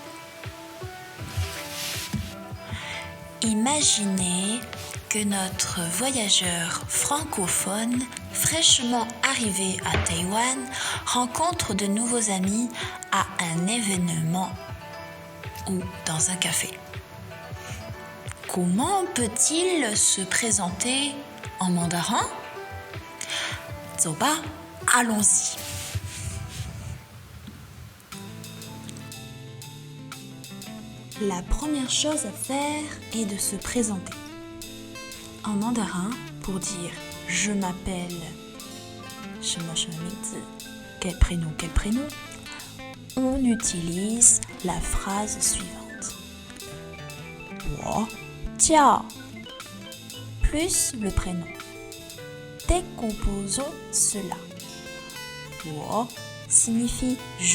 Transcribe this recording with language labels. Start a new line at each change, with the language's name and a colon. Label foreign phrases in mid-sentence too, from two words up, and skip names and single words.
French: Imaginez que notre voyageur francophone, fraîchement arrivé à Taïwan, rencontre de nouveaux amis à un événement ou dans un café. Comment peut-il se présenter en mandarin?
Chinese: 走吧,
French: allons-y. La première chose à faire est de se présenter. En mandarin, pour dire « je m'appelle »,«
Chinese: 什么名字»,«
French: quel prénom », on utilise la phrase suivante.
Chinese: 我叫
French: plus le prénom. Décomposons cela. 我 signifie je.